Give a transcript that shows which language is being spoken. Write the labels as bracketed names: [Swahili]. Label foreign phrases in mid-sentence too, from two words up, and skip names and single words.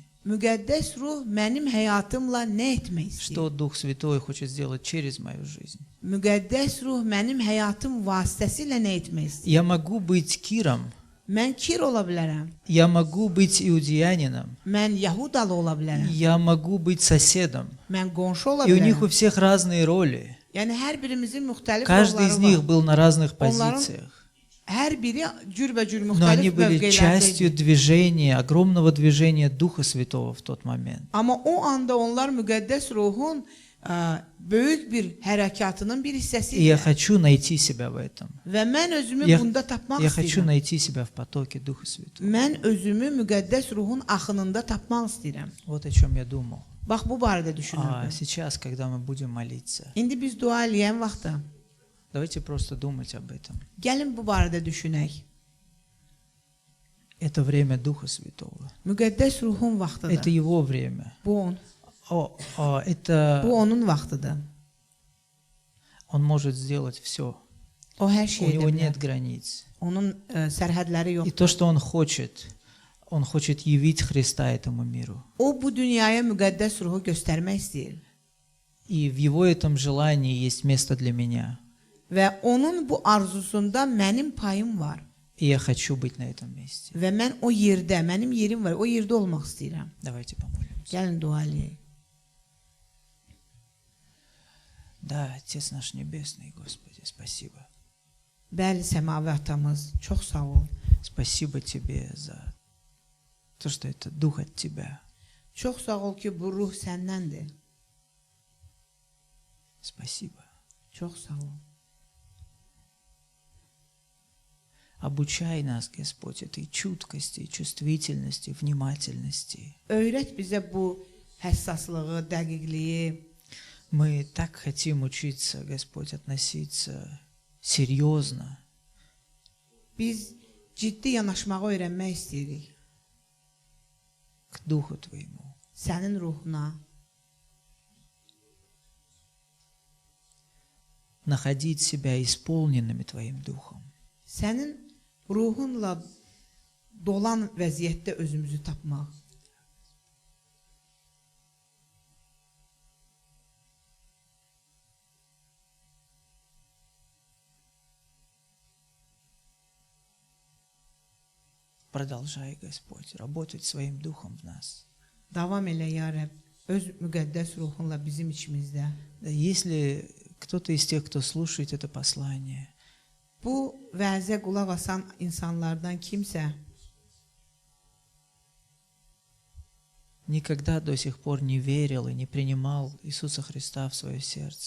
[Azerbaijani] Müqəddəs ruh mənim həyatımla nə etmək istəyir? [Russian] Что Дух Святой хочет сделать через мою жизнь. [Azerbaijani] Müqəddəs ruh mənim həyatım vasitəsilə nə etmək istəyir? [Russian] Я могу быть Киром. [Azerbaijani] Mən Kir ola bilərəm. [Russian] Я могу быть иудеянином. [Azerbaijani] Mən Yahudalı ola bilərəm. [Russian] Я могу быть соседом. [Azerbaijani] Mən qonşu ola [Russian] И у них у [Azerbaijani] bilərəm. [Russian] всех разные роли. [Azerbaijani] Yəni hər birimizin müxtəlif [Russian] Каждый из них [Azerbaijani] rolları var. [Russian] был на разных [Azerbaijani] Onların [Russian] позициях. [Azerbaijani] hər biri cürbəcür [Russian] Но они [Azerbaijani] müxtəlif [Russian] были частью [Azerbaijani] mövqelərdəydi. [Russian] движения, огромного движения Духа Святого в тот момент. [Azerbaijani] Amma o anda onlar müqəddəs ruhun böyük bir hərəkatının bir [Russian] И я [Azerbaijani] hissəsidir. [Russian] хочу найти себя в этом. [Azerbaijani] Və mən özümü [Russian] Я, [Azerbaijani] bunda tapmaq [Russian] я хочу [Azerbaijani] istəyirəm. [Russian] найти себя в потоке Духа Святого. [Azerbaijani] Mən özümü müqəddəs ruhun axınında tapmaq istəyirəm. [Russian] Вот о чем я думал. [Azerbaijani] Bax bu barədə [Russian] А [Azerbaijani] düşünürdüm. [Russian] сейчас, когда мы будем молиться, [Azerbaijani] İndi biz dua eləyən vaxtda [Russian] давайте просто думать об этом. [Azerbaijani] gəlin bu barədə düşünək. [Russian] Это время Духа Святого. [Azerbaijani] Müqəddəs ruhun [Russian] Это [Azerbaijani] vaxtıdır. [Russian] Его время. [Azerbaijani] Bu [Russian] Это [Azerbaijani] onun vaxtıdır. [Russian] Он может сделать все. [Azerbaijani] O hər [Russian] У [Azerbaijani] şeyi [Russian] Него [Azerbaijani] edə [Russian] нет [Azerbaijani] bilər. [Russian] границ. [Azerbaijani] Onun sərhədləri [Russian] И [Azerbaijani] yoxdur. [Russian] то, что Он хочет явить Христа этому миру. [Azerbaijani] O bu dünyaya müqəddəs ruhu göstərmək istəyir. [Russian] И в Его этом желании есть место для меня. [Azerbaijani] Və onun bu arzusunda mənim payım var. [Russian] И я хочу быть на этом месте. [Azerbaijani] Və mən o yerdə, mənim yerim var. O yerdə olmaq istəyirəm. [Russian] Давайте помолимся. [Azerbaijani] Gəlin dua eləyək. [Russian] Да, Отец наш Небесный, Господи, спасибо. [Azerbaijani] Bəli, səmavi atamız, çox sağ ol. [Russian] Спасибо Тебе за то, что это Дух от Тебя. [Azerbaijani] Çox sağ ol ki, bu ruh səndəndir. [Russian] Спасибо. [Azerbaijani] Çox sağ ol. [Russian] Обучай нас, Господь, этой чуткости, чувствительности, внимательности. [Azerbaijani] Öyrət bizə bu həssaslığı, dəqiqliyi. [Russian] Мы так хотим учиться, Господь, относиться серьезно [Azerbaijani] Biz ciddi yanaşmağı öyrənmək istəyirik. [Russian] к Духу Твоему. [Azerbaijani] Sənin ruhuna. [Russian] Находить себя исполненными Твоим Духом. [Azerbaijani] Sənin ruhunla dolan vəziyyətdə özümüzü tapmaq. [Russian] Продолжай, Господь, работать своим Духом в нас. [Azerbaijani] Davam elə ya Rəbb, öz müqəddəs ruhunla bizim içimizdə. [Russian] Да, если кто-то из тех, кто слушает это послание, [Azerbaijani] Bu vəzə qulaq asan insanlardan kimsə [Russian] никогда до сих пор не верил и не принимал Иисуса Христа в свое сердце,